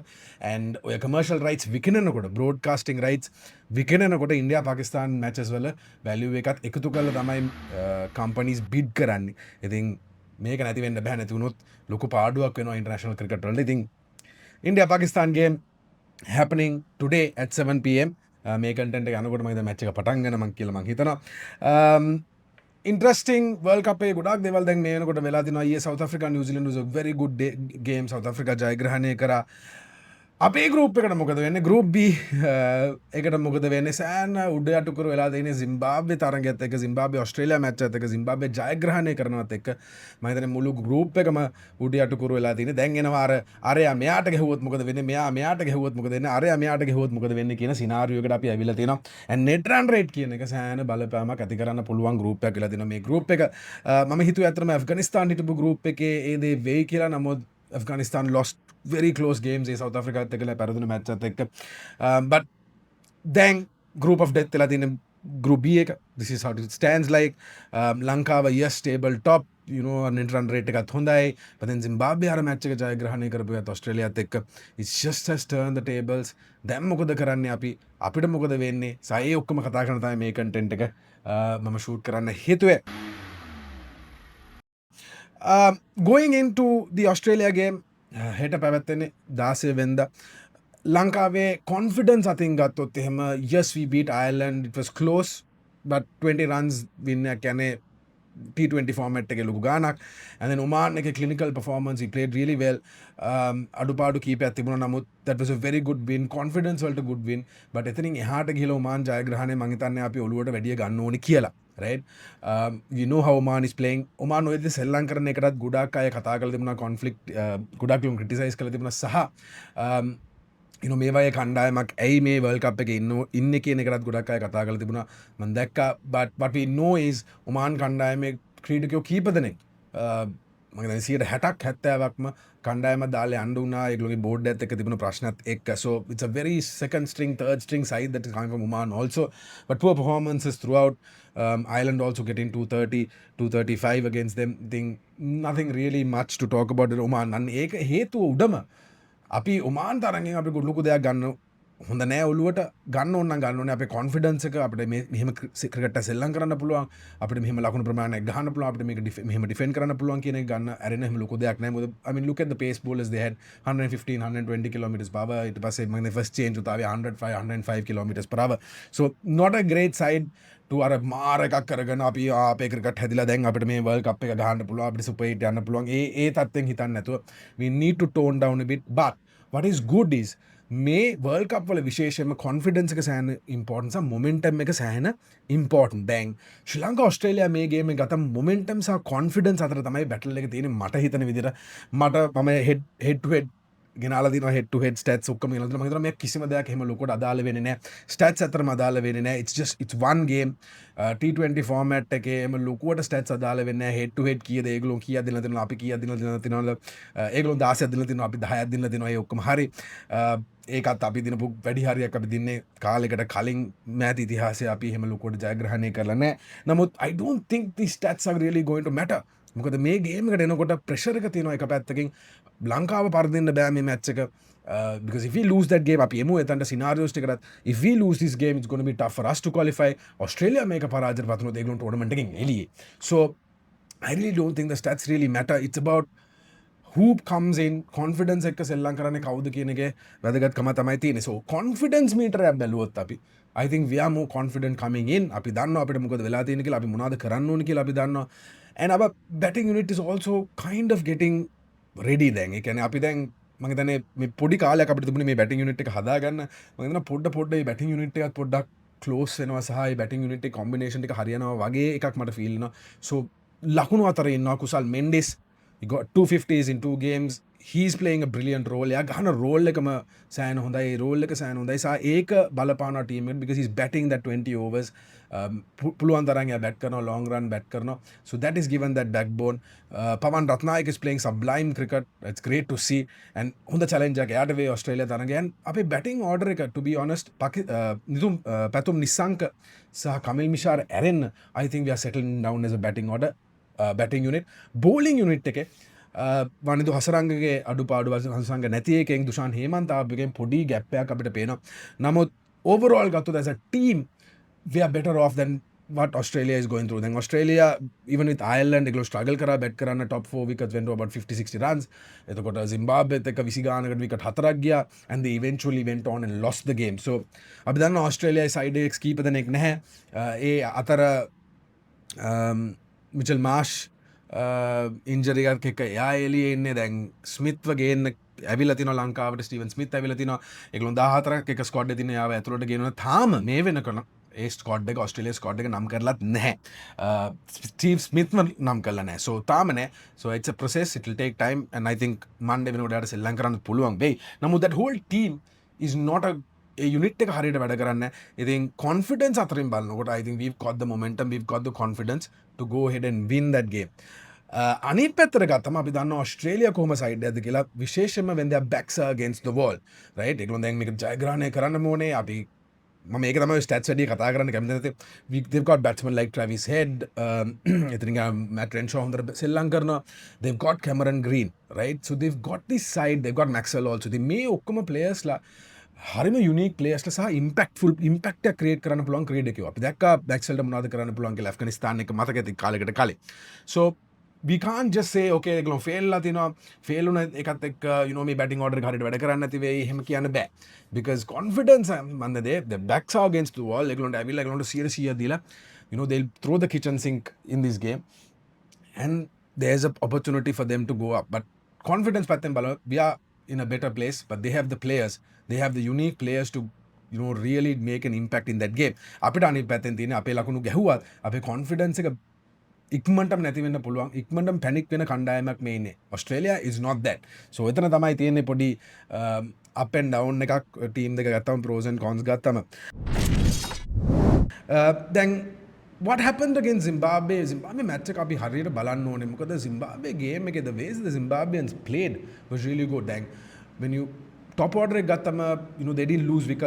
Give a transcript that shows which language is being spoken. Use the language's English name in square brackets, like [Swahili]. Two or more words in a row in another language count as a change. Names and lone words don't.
[Sinhala] and ඔය [English] commercial rights [Sinhala] විකිනනකොට, [English] broadcasting rights [Sinhala] විකිනනකොට ඉන්දියා පාකිස්තාන් මැචස් වල වැලියු එකත් එකතු කරලා තමයි කම්පනීස් බිඩ් කරන්නේ. ඉතින් මේක නැති වෙන්න බෑ. නැති වුණොත් ලොකු පාඩුවක් වෙනවා [English] international cricket [Sinhala] වලට. [English] ඉතින් ඉන්දියා පාකිස්තාන් ගේම් happening today at 7 pm. [Sinhala] මේ කන්ටෙන්ට් එක යනකොට මම හිතන මැච් එක පටන් ගන්න කියලා මම හිතනවා. [English] interesting World Cup [Sinhala] එකේ ගොඩාක් දේවල් දැන් මේ වෙනකොට වෙලා තිනවා. [English] ඊයේ සවුත් ආෆ්‍රිකා නිව්සීලන්ඩ් was a very good game. [Sinhala] සවුත් ආෆ්‍රිකා ජයග්‍රහණය කරා. අපේ ගෲප් එකට මොකද වෙන්නේ? ගෲප් B එකට මොකද වෙන්නේ? සෑහෙන උඩ යටුකුරු වෙලා තියෙන්නේ සිම්බාබ්වේ තරගයත් එක්ක, සිම්බාබ්වේ ඕස්ට්‍රේලියා මැච් එකත් එක්ක, සිම්බාබ්වේ ජයග්‍රහණය කරනවත් එක්ක මම හිතන්නේ මුළු ගෲප් එකම උඩ යටුකුරු වෙලා තියෙන්නේ. දැන් එනවා අරයා මෙයාට ගැහුවොත් මොකද වෙන්නේ? මෙයා මෙයාට ගැහුවොත් මොකද වෙන්නේ? අරයා මෙයාට ගැහුවොත් මොකද වෙන්නේ කියන සිනාරියෝ එකට අපි ඇවිල්ලා තියෙනවා. [English] and net run rate [Sinhala] කියන එක සෑහෙන බලපෑමක් ඇති කරන්න පුළුවන් ගෲප් එකක් වෙලා තියෙනවා. මේ ගෲප් එක මම හිතුවේ අතරම ඇෆ්ගනිස්තාන් හිටපු ගෲප් එකේ ඒ දේ වෙයි කියලා. [English] නමුත් Afghanistan lost very close games. [Sinhala] South Africa එක්කලා පෙරදුන මැච් එකත් එක්ක. [English] but then group of death [Sinhala] වෙලා තියෙන [English] group B එක. this is how it stands like. ලංකාව yes stable top, you know, net run rate [Sinhala] එකත් හොඳයි. [English] but then [Sinhala] Zimbabwe අර මැච් එක ජයග්‍රහණය කරපු එකත් ඔස්ට්‍රේලියාත් එක්ක. [English] it's just has turned the tables. [Sinhala] දැන් මොකද කරන්නේ අපි? අපිට මොකද වෙන්නේ? සයි ඔක්කොම කතා කරන තමයි මේ content එක මම shoot කරන්න හේතුවේ. [English] Going into the Australia game, [Sinhala] හෙට පැවැත්වෙන්නේ 16 වෙනිදා. [English] ලංකාවේ confidence [Sinhala] අතින් ගත්තොත් එහෙම [English] yes we beat Ireland, it was close but 20 runs win [Sinhala] එක කියන්නේ [English] T20 format [Sinhala] එකේ ලොකු ගානක්. [English] and then Oman එකේ clinical performance, he played really well. [Sinhala] අඩුපාඩු කීපයක් තිබුණා. නමුත් [English] that was a very good win, confidence වලට good win. [Sinhala] but එතනින් එහාට ගිහලා Oman ජයග්‍රහණය මං හිතන්නේ අපි ඔළුවට වැඩිය ගන්න ඕනි කියලා. [English] right. You know how Oman is playing. [Sinhala] Oman ඔයද සෙල්ලම් කරන එකටත් ගොඩාක් අය කතා කරලා තිබුණා, conflict ගොඩාක් ලොකු criticize කරලා තිබුණා. සහ [English] you know [Sinhala] මේ වගේ කණ්ඩායමක් ඇයි මේ World Cup එකේ ඉන්නේ කියන එකටත් ගොඩක් අය කතා කරලා තිබුණා. මම දැක්කා. [English] but what we know is [Sinhala] Oman කණ්ඩායමේ ක්‍රීඩකයෝ කීප දෙනෙක් මම හිතන්නේ 60ක් 70ක්ම කණ්ඩායම දාලා යන්න උනා. ඒගොල්ලෝගේ බෝඩ් එකත් එක්ක තිබුණ ප්‍රශ්නත් එක්ක. [English] so it's a very second string, third string side that is coming from Oman also. but poor performances throughout. Ireland also getting 230, 235 against them. Nothing really much to talk about in Oman. [Sinhala] and ඒක හේතුව උඩම අපි Oman තරගෙන් අපි ලොකු දෙයක් ගන්න හොඳ නෑ. ඔළුවට ගන්න ඕන නම් ගන්න ඕනේ. අපේ කොන්ෆිඩන්ස් එක අපිට මෙහෙම ක්‍රිකට් එක සෙල්ලම් කරන්න පුළුවන්, අපිට මෙහෙම ලකුණු ප්‍රමාණයක් ගහන්න පුළුවන්, අපිට මේක මෙහෙම ඩිෆෙන්ඩ් කරන්න පුළුවන් කියන එක ගන්න ඇරෙන එහෙම ලොකු දෙයක් නෑ. [English] මොකද I mean look at the pace bowlers they had 115 120 kilometers per hour. [Sinhala] ඊට පස්සේ මම [English] first change උතාවේ 105 kilometers per hour. so not a great side to [Sinhala] අර මාර එකක් කරගෙන අපි අපේ ක්‍රිකට් හැදිලා දැන් අපිට මේ World Cup එක ගහන්න පුළුවන්, අපිට Super 8 යන්න පුළුවන්. ඒ තත්ත්වෙන් හිතන්න නැතුව [English] we need to tone down a bit. but what is good is [Sinhala] මේ World Cup වල විශේෂයෙන්ම confidence එක සෑහෙන important සහ momentum එක සෑහෙන important. දැන් ශ්‍රී ලංකා ඕස්ට්‍රේලියා මේ ගේම් එක ගත්තම momentum සහ confidence අතර තමයි battle එක තියෙන්නේ මට හිතන විදිහට. මම [English] head to head [Sinhala] ගෙනාලා දිනවා [English] head to head stats [Sinhala] ඔක්කොම ගෙනාලා දිනවා. මම හිතනවා මේ කිසිම දෙයක් එහෙම ලොකුවට අදාළ වෙන්නේ නැහැ. stats අතරම අදාළ වෙන්නේ නැහැ. [English] it's one game. T20 format [Sinhala] එකේ එහෙම ලොකුවට stats අදාළ වෙන්නේ නැහැ. [English] head to head [Sinhala] කීයද ඒගොල්ලෝ කීයක් දෙන්නද තියෙනවා අපි කීයක් දෙන්නද තියෙනවා ඒගොල්ලෝ 16ක් දෙන්නද තියෙනවා අපි 10ක් දෙන්නද තියෙනවා ඒ ඔක්කොම හරි. ඒකත් අපි දිනපු වැඩි හරියක් අපි දින්නේ කාලෙකට කලින් මෑත ඉතිහාසයේ අපි එහෙම ලොකුවට ජයග්‍රහණය කරලා නැහැ. [English] නමුත් I don't think these stats are really going to matter. [Sinhala] මොකද මේ ගේම් එකට එනකොට ප්‍රෙෂර් එක තියෙනවා එක පැත්තකින් ලංකාව පරදින්න බෑ මේ මැච් එක [English] because if we lose that game [Sinhala] අපි එමු එතනට [English] scenarios ටිකකට if we lose this game it's going to be tough for us to qualify. [Sinhala] Australia මේක පරාජයට පත් වුණොත් ඒගොල්ලෝ ටෝර්නමන්ට් එකෙන් එළියේ. [English] So I really don't think the stats really matter. It's about who comes in confidence [Sinhala] එක්ක සෙල්ලම් කරන්නේ කවුද කියන එකේ වැදගත්කම තමයි තියෙන්නේ. [English] So confidence meter [Sinhala] එක බැලුවොත් අපි [English] I think we are more confident coming in. [Sinhala] අපි දන්නවා අපිට මොකද වෙලා තියෙන්නේ කියලා අපි මොනවද කරන්න ඕනේ කියලා අපි දන්නවා. [English] And our batting unit is also kind of getting ready දැන්. [Sinhala] ඒ කියන්නේ අපි දැන් මම හිතන්නේ මේ පොඩි කාලයක් අපිට තිබුණේ මේ [English] batting unit [Sinhala] එක හදාගන්න. මම හිතනවා පොඩ මේ [English] batting unit [Sinhala] එකත් පොඩ්ඩක් close වෙනවා සහ මේ [English] batting unit [Sinhala] එක combination එක හරියනවා වගේ එකක් මට feel වෙනවා. So ලකුණු අතරේ ඉන්නවා කුසල් මෙන්ඩිස්. [English] He got 250s in 2 games. He's playing a brilliant role. [Sinhala] එයා ගහන රෝල් එකම සෑහෙන හොඳයි. ඒ රෝල් එක සෑහෙන හොඳයි. සහ ඒක බලපානවා ටීම් එකට [English] because he's batting that 20 overs. [Sinhala] පුළුවන් තරම් එයා බැට් කරනවා [English] long run [Sinhala] බැට් කරනවා. [English] So that is given that backbone. Pawan Ratnayake is playing sublime cricket. It's great to see. And [Sinhala] හොඳ challenge එකක් එයාට වේ ඔස්ට්‍රේලියා තරගෙන්. [English] අපේ batting order එක to be honest නිතුම් පැතුම් නිසංක සහ කමිල් මිෂාර් ඇරෙන්න I think we are settling down as a batting order. Batting unit bowling unit [Sinhala] එකේ වනිදු හසරංගගේ අඩුපාඩු හසරංග නැති එකෙන් දුෂාන් හේමන්ත ආපුගෙන් පොඩි ගැප් එකක් අපිට පේනවා. [English] නමුත් overall ගත්තොත් as a team we are better off than what Australia is going through. Then Australia even with Ireland ඒගොල්ලෝ struggle කරා bat කරන්න top 4 wickets went to about 50-60 runs. [Sinhala] එතකොට Zimbabwe එක 20 ගානකට wicket 4ක් ගියා [English] and they eventually went on and lost the game. [Sinhala] So අපි දන්නවා Australia side එකේ කීප දෙනෙක් නැහැ. ඒ අතර මිචල් මාෂ් ඉන්ජරි එකක් එක්ක එයා එළියේ ඉන්නේ. දැන් ස්මිත්ව ගේන්න ඇවිල්ලා තිනවා ලංකාවට. ස්ටීවන් ස්මිත් ඇවිල්ලා තිනවා. ඒගොල්ලෝ 14ක් එක ස්ක්වොඩ් එකේ තින යාව ඇතුළට ගේනවා. තාම මේ වෙනකන් ඒ ස්ක්වොඩ් එක ඔස්ට්‍රේලියා ස්ක්වොඩ් එක නම් කරලත් නැහැ. ස්ටීව් ස්මිත්ම නම් කරලා නැහැ. So තාම නැහැ. [English] So it's a process, it will take time and I think Monday [Sinhala] වෙනකොට යාට සෙල්ලම් කරන්න පුළුවන් වෙයි. [English] නමුත් that whole team is not a unit [Sinhala] එක හරියට වැඩ කරන්නේ. [English] ඉතින් confidence [Sinhala] අතරින් බලනකොට [English] I think we've got the momentum, we've got the confidence to go ahead and win that game. [Sinhala] අනිත් පැත්තට ගත්තම අපි දන්නවා ඔස්ට්‍රේලියා කොහොම සයිඩ් එකද කියලා. [English] විශේෂයෙන්ම when their backs are against the wall, right? [Sinhala] ඒගොල්ලෝ දැන් මේක ජයග්‍රහණය කරන්න ඕනේ. අපි මම මේක තමයි stats වැඩි කතා කරන්න කැමති නැත්තේ. [English] They've got batsmen like Travis Head, [Sinhala] ඉතින් Matt Renshaw හොඳට සෙල්ලම් කරනවා. [English] They've got Cameron Green, right? So they've got this side, they've got Maxwell also. [Sinhala] ඉතින් මේ ඔක්කොම players ලා හරිම [English] unique players [Sinhala] සහ [English] impactful impact [Sinhala] එක ක්‍රියේට් කරන්න පුළුවන් ක්‍රීඩකයෝ. අපි දැක්කා බැක්සල්ට මොනවද කරන්න පුළුවන් කියලා ඇෆ්ගනිස්තාන් එක මතක ඇති කාලෙකට කලින්. [English] So we can't just say okay [Sinhala] ඒගොල්ලෝ ෆේල් ලා තිනවා. ෆේල් වුණ එකත් එක්ක [English] you know [Sinhala] මේ [English] batting order [Sinhala] එක හරියට වැඩ කරන්නේ නැති වෙයි එහෙම කියන්න බෑ. [English] Because confidence මන්දේ the backs are against the wall. [Sinhala] ඒගොල්ලන්ට ඇවිල්ලා ඒගොල්ලන්ට 100 දීලා [English] you know they'll throw the kitchen sink in this game and there's an opportunity for them to go up. But confidence [Sinhala] පැත්තෙන් බලුවා [English] we are in a better place but they have the players, they have the unique players to you know really make an impact in that game. [Sinhala] අපිට අනිත් පැත්තෙන් තියෙන අපේ ලකුණු ගැහුවත් අපේ confidence එක ඉක්මනටම නැති වෙන්න පුළුවන්. ඉක්මනටම පැනික් වෙන කණ්ඩායමක් මේ ඉන්නේ. [English] Australia is not that. So [Sinhala] එතන තමයි තියෙන්නේ පොඩි [English] up and down [Sinhala] එකක් ටීම් දෙක ගත්තම [English] pros and cons ගත්තම. දැන් what happened against Zimbabwe? Zimbabwe match [Sinhala] එක අපි හරියට බලන්න ඕනේ. මොකද [English] Zimbabwe game එකේ the ways the Zimbabweans played was really good. Then when you top order එක ගත්තම you know they didn't lose wickets.